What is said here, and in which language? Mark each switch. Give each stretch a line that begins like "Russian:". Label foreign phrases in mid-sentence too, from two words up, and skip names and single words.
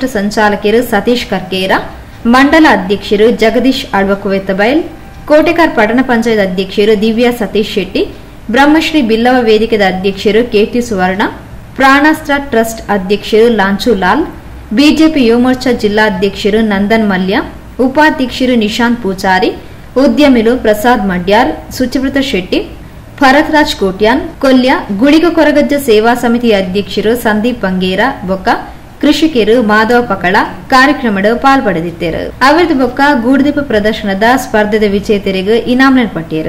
Tulu: ಸಂಚಾಲಕರು ಸತೀಶ್ ಕರ್ಕೇರ, ಮಂಡಲ ಅಧ್ಯಕ್ಷರು ಜಗದೀಶ್ ಅಳ್ವಕುವೆತ್ತಬೈಲ್, ಕೋಟೆಕಾರ್ ಪಟ್ಟಣ ಪಂಚಾಯತ್ ಅಧ್ಯಕ್ಷರು ದಿವ್ಯಾ ಸತೀಶ್ ಶೆಟ್ಟಿ, ಬ್ರಹ್ಮಶ್ರೀ ಬಿಲ್ಲವ ವೇದಿಕೆದ ಅಧ್ಯಕ್ಷರು ಕೆಟಿ ಸುವರ್ಣ, ಪ್ರಾಣಾಸ್ತ್ರ ಟ್ರಸ್ಟ್ ಅಧ್ಯಕ್ಷರು ಲಾಂಚು ಲಾಲ್, ಬಿಜೆಪಿ ಯುವಮೋರ್ಚಾ ಜಿಲ್ಲಾಧ್ಯಕ್ಷರು ನಂದನ್ ಮಲ್ಯ, ಉಪಾಧ್ಯಕ್ಷರು ನಿಶಾಂತ್ ಪೂಜಾರಿ, ಉದ್ಯಮಿಗಳು ಪ್ರಸಾದ್ ಮಡ್ಯಾರ್, ಸುಚಿವೃತ ಶೆಟ್ಟಿ, ಭರತ್ರಾಜ್ ಕೋಟ್ಯಾನ್, ಕೊಲ್ಯ, ಗುಳಿಗ ಕೊರಗಜ್ಜ ಸೇವಾ ಸಮಿತಿ ಅಧ್ಯಕ್ಷರು ಸಂದೀಪ್ ಬಂಗೇರ ಬೊಕ್ಕ ಕೃಷಿಕರು ಮಾಧವ ಪಕಳ ಕಾರ್ಯಕ್ರಮದ ಪಾಲ್ಪಡೆದಿದ್ದರು. ಅವರದು ಬೊಕ್ಕ ಗೂಡುದೀಪ ಪ್ರದರ್ಶನದ ಸ್ಪರ್ಧೆದ ವಿಜೇತರಿಗೆ ಇನಾಮ್ ಪಟ್ಟಿಯರು.